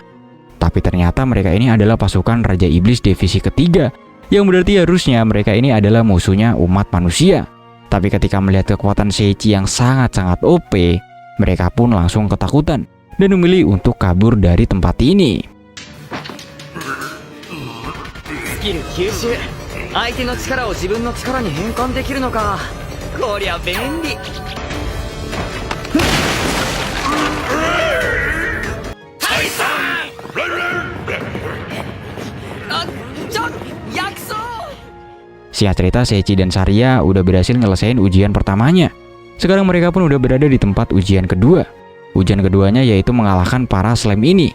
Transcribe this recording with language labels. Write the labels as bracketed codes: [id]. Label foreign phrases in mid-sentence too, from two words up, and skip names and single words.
[id] Tapi ternyata mereka ini adalah pasukan Raja Iblis divisi ketiga, yang berarti harusnya mereka ini adalah musuhnya umat manusia. Tapi ketika melihat kekuatan Seiichi yang sangat-sangat OP, mereka pun langsung ketakutan. dan memilih untuk kabur dari tempat ini. [ja] スキル吸収相手の力を自分の力に変換できるのかこりゃ便利 [id] Singkat cerita, Seiichi dan Saria udah berhasil nyelesain ujian pertamanya. Sekarang mereka pun udah berada di tempat ujian kedua. Ujian keduanya yaitu mengalahkan para slime ini.